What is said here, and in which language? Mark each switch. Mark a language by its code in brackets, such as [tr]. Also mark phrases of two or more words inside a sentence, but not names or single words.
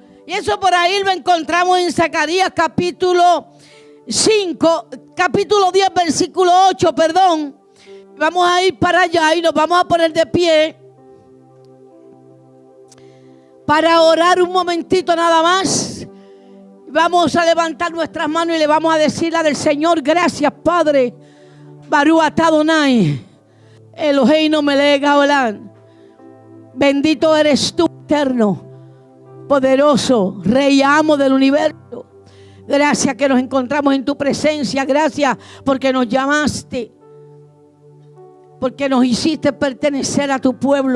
[es] Y eso por ahí lo encontramos en Zacarías capítulo 10, versículo 8, perdón. Vamos a ir para allá y nos vamos a poner de pie para orar un momentito nada más. Vamos a levantar nuestras manos y le vamos a decir al Señor: gracias, Padre. [he] ברוך אתה אדוני אלוהינו מלך העולם. [es] Bendito eres tú, eterno, poderoso, Rey, amo del universo. Gracias que nos encontramos en tu presencia. Gracias porque nos llamaste, porque nos hiciste pertenecer a tu pueblo.